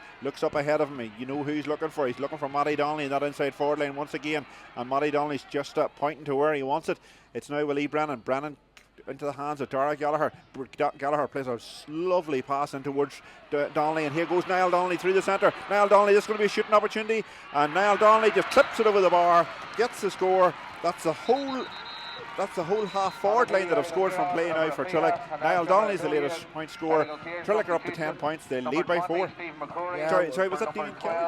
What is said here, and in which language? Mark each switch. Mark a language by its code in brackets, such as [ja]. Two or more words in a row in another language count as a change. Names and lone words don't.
[en] Looks up ahead of him. You know who he's looking for. He's looking for Matty Donnelly in that inside forward line once again. And Matty Donnelly's just pointing to where he wants it. It's now Willie Brennan. Brennan into the hands of Dara Gallagher. Gallagher plays a lovely pass in towards Donnelly, and here goes Niall Donnelly through the centre. Niall Donnelly, this is going to be a shooting opportunity, and Niall Donnelly just clips it over the bar, gets the score. That's the whole half forward line that have scored from play now for Trillick. Niall Donnelly is the latest point scorer. Trillick are up to 10 points. They lead by 4. Yeah, Sorry, was that Damien Kelly?